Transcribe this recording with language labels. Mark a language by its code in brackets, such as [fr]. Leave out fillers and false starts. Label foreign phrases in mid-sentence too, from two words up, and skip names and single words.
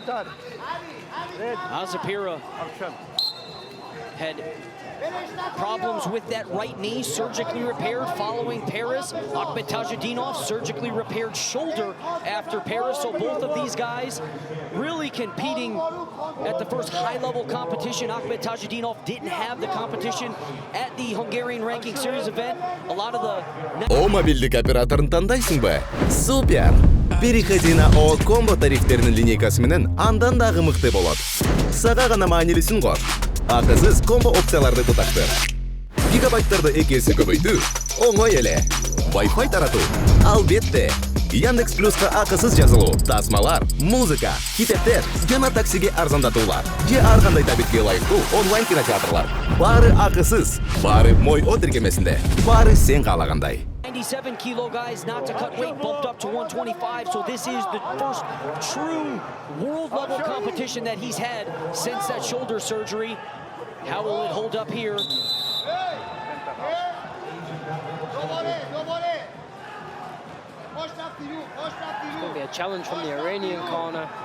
[en] Azarpira had problems with that right knee, surgically repaired following Paris. Ahmed Tajudinov, surgically repaired shoulder after Paris. So both of these guys really competing at the first high-level competition. Ahmed Tajudinov didn't have the competition at the Hungarian Ranking Series event. A lot of the... [ky] Мобильдик операторын тандайсың ба? Супер! [ru] Переходи на [ky] комбо тарифтерінің линейкасы менен андан дагы мыкты болот. Сага гана маанилисин кор. Акысыз комбо опцияларды туташтыр. Гигабайттарды 2 есе көбөйтүү оңой эле. Wi-Fi таратуу албетте. Яндекс Плюска акысыз жазылуу, тасмалар, музыка, китептер жана таксиге арзандатуулар. Же ар кандай табитке ылайыктуу онлайн кинотеатрлар. Баары акысыз, баары мой о тиркемесинде, баары сен каалагандай. [en] 97 kilo guys not to cut weight bumped up to 125, so this is the first true world level competition that he's had since that shoulder surgery. How will it hold up here? It's going to be a challenge from the Iranian corner.